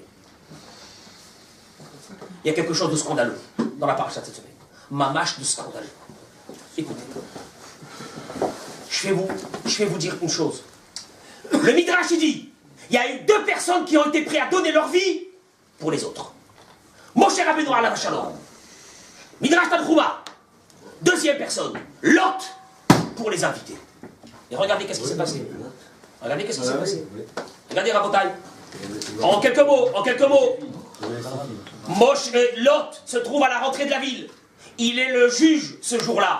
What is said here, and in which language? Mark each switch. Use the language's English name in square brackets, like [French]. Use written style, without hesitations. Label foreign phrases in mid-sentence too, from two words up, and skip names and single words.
[French] Il y a quelque chose de scandaleux dans la paracha de cette semaine. Mamash de scandaleux. Écoutez. Je vais vous dire une chose. Le Midrash, il dit, il y a eu 2 personnes qui ont été prêtes à donner leur vie pour les autres. [Hebrew] משה רבנו עליו השלום. [French] Midrash Tanchuma. 2e personne, Lot, pour les invités. Et regardez qu'est-ce qui s'est passé. Regardez qu'est-ce qui s'est passé. Regardez Rabotai. En quelques mots, Lot se trouve à la rentrée de la ville. Il est le juge ce jour-là.